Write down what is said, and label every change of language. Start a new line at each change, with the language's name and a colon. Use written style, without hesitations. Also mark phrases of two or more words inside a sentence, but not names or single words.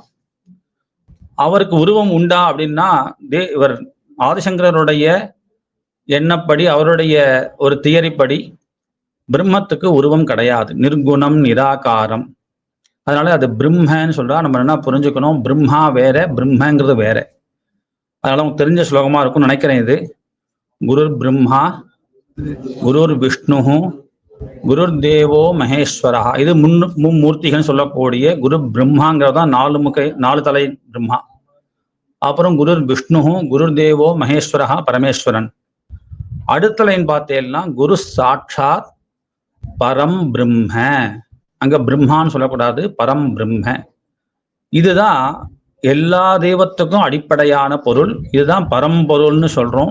Tamil: அவருக்கு உருவம் உண்டா அப்படின்னா இவர் ஆதிசங்கரருடைய எண்ணப்படி, அவருடைய ஒரு தியரிப்படி பிரம்மத்துக்கு உருவம் கிடையாது, நிர்குணம், நிராகாரம். அதனால அது பிரம்மன்னு சொல்றா. நம்ம என்ன புரிஞ்சுக்கணும், பிரம்மா வேற, பிரம்மங்கிறது வேற. அதனால உங்களுக்கு தெரிஞ்ச ஸ்லோகமா இருக்கும்னு நினைக்கிறேன் இது.
Sanskrit: गुरुर् ब्रह्मा गुरुर् विष्णुः गुरुर् देवो महेश्वरः.
Tamil: இது மும்மூர்த்திகள் சொல்லக்கூடிய குரு பிரம்மாங்கிறதான் 4 தலை பிரம்மா.
Sanskrit: அப்புறம் गुरुर् विष्णुः गुरुर् देवो महेश्वरः பரமேஸ்வரன்.
Tamil: அடுத்த லைன் பார்த்தேன்னா
Sanskrit: गुरुः साक्षात् परं ब्रह्म.
Tamil: அங்க பிரம்மான்னு சொல்லக்கூடாது,
Sanskrit: परं ब्रह्म.
Tamil: இதுதான் எல்லா தெய்வத்துக்கும் அடிப்படையான பொருள். இதுதான் பரம்பொருள்னு சொல்றோம்.